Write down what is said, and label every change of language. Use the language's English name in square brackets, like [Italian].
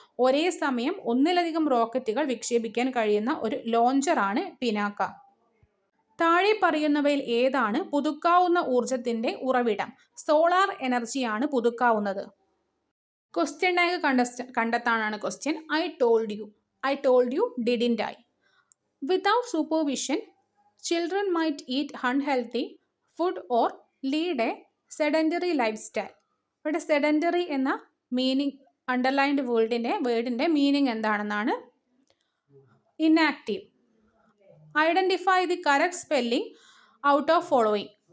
[Malayalam] ഒരേ സമയം ഒന്നിലധികം റോക്കറ്റുകൾ വിക്ഷേപിക്കാൻ കഴിയുന്ന ഒരു ലോഞ്ചറാണ് പിനാക്ക. താഴെ പറയുന്നവയിൽ ഏതാണ് പുതുക്കാവുന്ന ഊർജത്തിന്റെ ഉറവിടം? സോളാർ എനർജിയാണ് പുതുക്കാവുന്നത്. ക്വസ്റ്റ്യൻ ടാഗ് കണ്ടെത്താനാണ് question. [English] I told you didn't I? Without supervision, children might eat unhealthy food or lead a sedentary lifestyle. [Malayalam] ഇവിടെ sedentary എന്ന മീനിങ് അണ്ടർലൈൻഡ് വേർഡിന്റെ മീനിങ് എന്താണെന്നാണ്. Inactive. [English] Identify the correct spelling out of following.